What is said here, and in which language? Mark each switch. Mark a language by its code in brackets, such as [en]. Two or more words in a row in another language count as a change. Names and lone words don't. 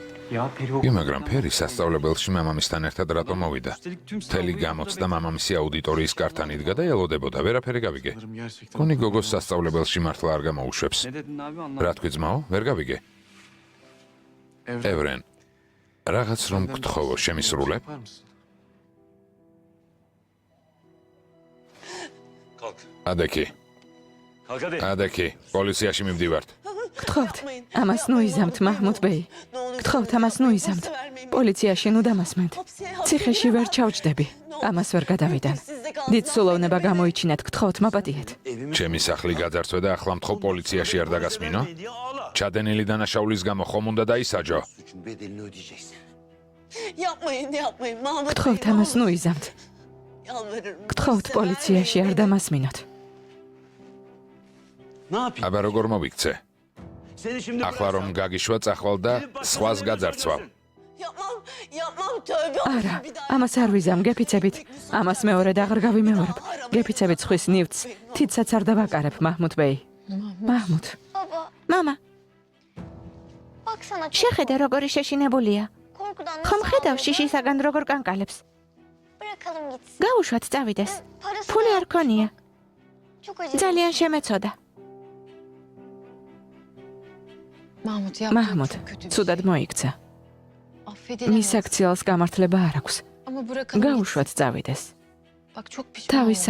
[tr] Ya peri [ka] კი, მაგრამ ფერი სასწავლებელში მამამისთან ერთად რატომ მოვიდა? მთელი გამოცდა მამამისი აუდიტორიის კართან იდგა და ელოდებოდა, ვერაფერი გავიგე. გონი გოგოს სასწავლებელში მართლა არ გამოუშვებს. [tr] Ne dedin abi anlamadım. [ka] რა თქვი ძმაო, ვერ გავიგე. ევრენ, რაღაც რომ გთხოვო, შემისრულებ? [tr] Kalk. [ka] ადექი, [tr] Kalk hadi. [ka] ადექი, პოლიციაში მივდივართ. გთხოვთ, ამას ნუ იზამთ, მაჰმუდ ბეი. გთხოვთ, ამას ნუ იზამთ. პოლიციაში ნუ დამასმენთ. ციხეში ვერ ჩავჯდები. ამას ვერ გადავიდან. დიდ სულოვნება გამოიჩინეთ, გთხოვთ, მაპატიეთ. ჩემი სახლი გაძარცვე და ახლა მთხოვ პოლიციაში არ დაგასმინო? [tr] Diye ağla. [ka] ჩადენილი დანაშაულის გამო ხომ უნდა დაისაჯო? [tr] Suçun bedelini ödeyeceksin. Yapmayın yapmayın. Mahmut [ka] გთხოვთ, [tr] Bey, [ka] ამას ნუ იზამთ. [tr] yalvarırım. [ka] გთხოვთ, პოლიციაში არ damasminot. [tr] Ne yapayım? [ka] აბა როგორ მოვიქცე? [tr] Seni şimdi [ka] ახლა რომ გაგიშვა წახვალ და სხვას გაძარცვავ. [tr] Yapmam, yapmam tövbe [ka] არა, [tr] olsun bir daha. [ka] ამას არ ვიზამ, გეფიცებით. ამას მეორედ აღარ გავიმეორებ. გეფიცებით ხვის ნივთს, თითსაც არ დავაკარებ, მაჰმუდ ბეი. მაჰმუდ, [tr] Baba [ka] მამა, [tr] baksana çok [ka] შეხედე როგორი შეშინებულია. [tr] korkudan [ka] ხომ [tr] nasıl [ka] ხედავ [tr] ağlıyor? [ka] შიშისაგან როგორ კანკალებს? [tr] Bırakalım gitsin. [ka] გაუშვათ წავიდეს. [tr] Parası [ka] ფული [tr] da [ka] არ ქონია. [tr] çok acı. [ka] ძალიან შემეცოდა. [tr] Mahmut yaptığın [ka] მაჰმუდ, [tr] çok kötü bir [ka] ცუდად [tr] şey. [ka] მოიქცა. [tr] Affedilemez. [ka] მის აქციელს გამართლება არ აქვს. [tr] Ama bırakalım [ka] გაუშვათ წავიდეს. [tr] gitsin. Bak çok pişman [ka] თავის [tr] olmuş.